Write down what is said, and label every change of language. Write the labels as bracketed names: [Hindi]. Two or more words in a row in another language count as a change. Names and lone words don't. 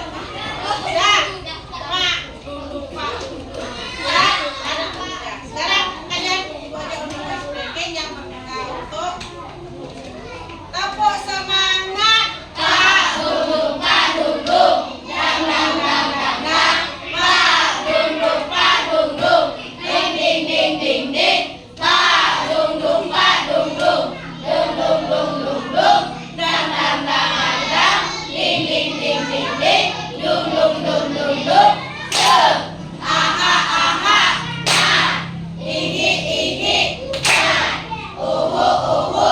[Indonesian] Dah, Pak, dulu Pak. Ya, ada. Sekarang kalian dibaca untuk X-breaking yang kita untuk tepuk semangat. Pak, dulu, Pak, dulu. Dang, dang, dang, dang, dang. Pak, dulu, Pak, dulu. Ding, ding, ding, ding, ding. Pak, dulu, Pak, dulu. Dung, dung, dung, dung, dung. Dang, dang, dang, dang, dang. Ding, ding, ding, ding, ding. Dung, dung, dung, dung, dung. Sep. Aha, aha. Nah. Igi, igi. Nah. Uhu, uhu.